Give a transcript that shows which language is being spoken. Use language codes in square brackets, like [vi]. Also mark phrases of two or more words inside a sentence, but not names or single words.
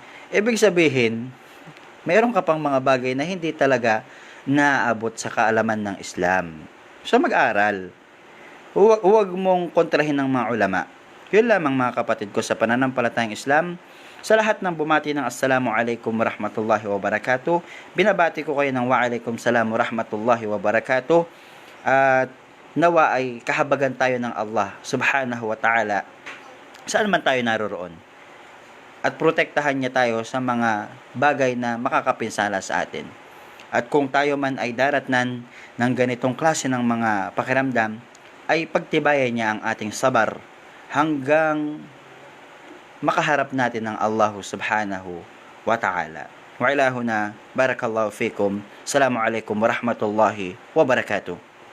[tl] Ibig sabihin, mayroon ka pang mga bagay na hindi talaga naaabot sa kaalaman ng Islam. So, mag-aral. Huwag mong kontrahin ng mga ulama. Yun lamang mga kapatid ko sa pananampalatayang Islam. Sa lahat ng bumati ng [ar] السلام عليكم ورحمة الله وبركاته, [tl] binabati ko kayo ng [ar] وعليكم السلام ورحمة الله وبركاته. [tl] At nawa ay kahabagan tayo ng [ar] الله سبحانه وتعالى [tl] saan man tayo naroroon. At protektahan niya tayo sa mga bagay na makakapinsala sa atin. At kung tayo man ay daratnan ng ganitong klase ng mga pakiramdam, ay pagtibayan niya ang ating sabar hanggang makaharap natin ng [ar] الله سبحانه وتعالى. وإلهنا, بارك الله فيكم. السلام عليكم ورحمة الله وبركاته.